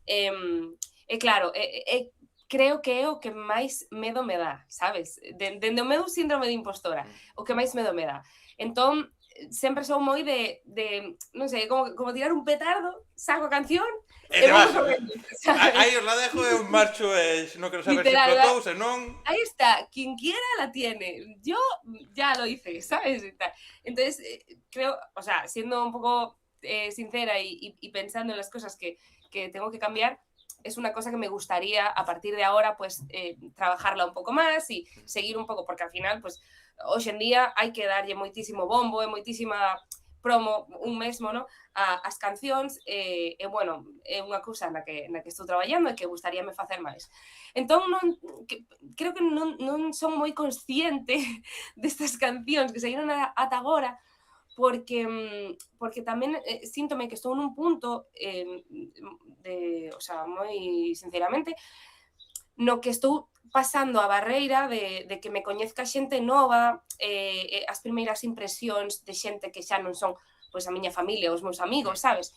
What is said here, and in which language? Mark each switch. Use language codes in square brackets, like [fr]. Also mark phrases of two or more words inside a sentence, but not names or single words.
[gl] E claro, creo que é o que máis medo me dá, sabes? Dende o meu síndrome de impostora, o que máis medo me dá. Entón, sempre sou moi de non sei, como tirar un petardo, saco a canción E e [es] te vas. [gl] vamos correndo, sabes? Aí os [es] la dejo [gl] e un marcho e non quero saber se Literal, explotou, se non... [es] ahí está, quien quiera la tiene. Yo ya lo hice, ¿sabes? Y tal. Entonces, creo, o sea, siendo un poco sincera y pensando en las cosas que tengo que cambiar, es una cosa que me gustaría a partir de ahora, pues, trabajarla un poco más y seguir un pouco, porque al final, [gl] pues, hoxe en día hai que darlle moitísimo bombo e moitísima promo un mesmo, ¿no? As cancións, bueno, é unha cousa na que estou traballando e que gustaríame facer máis. Entón, creo que non son moi consciente destas cancións que saíron ata agora, porque tamén síntome que estou nun punto, [es] o sea, [gl] moi sinceramente, no que estou pasando a barreira de que me coñezca xente nova, as primeiras impresións de xente que xa non son pois a miña familia, os meus amigos, sabes?